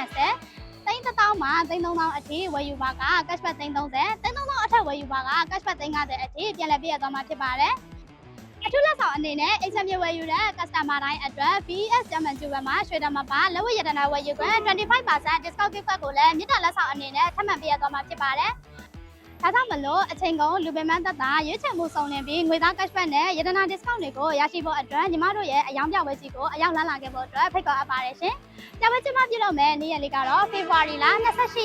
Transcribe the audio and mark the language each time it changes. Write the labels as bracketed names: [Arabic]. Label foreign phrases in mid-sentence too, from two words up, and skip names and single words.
[Burmese] 301000 မှ3000အထိဝယ်ယူပါက cashback 3030အထက်ဝယ်ယူပါက cashback 50အထိပြန်လည်ပြည့်ရသွားမှာဖြစ်ပါတယ်။အထူးလက်ဆောင်အနေနဲ့အိမ်ချမ်းမြေဝယ်ယူတဲ့ customer တိုင်းအတွက် VS German Jewel မှာရွှေတမပါလက်ဝတ်ရတနာဝယ်ယူခွင့် 25% [English] discount gift card [Burmese] ကိုလည်းမြစ်တာလက်ဆောင်အနေနဲ့ထပ်မံပေးရသွားမှာဖြစ်ပါတယ်။ဒါကြောင့်မလို့အချိန်ကုန်လူပင်မသက်သာရွေးချယ်မှုစုံလင်ပြီးငွေသား cashback နဲ့ရတနာ discount တွေကိုရရှိဖို့ အတွက်ညီမတို့ရဲ့အယောင်ပြပွဲကြီးကိုအရောက်လာခဲ့ဖို့အတွက်ဖိတ်ခေါ်အပ်ပါတယ်ရှင်။ပြပွဲကျင်းပပြုလုပ်မယ်နေ့ရက်လေးကတော့ February လ28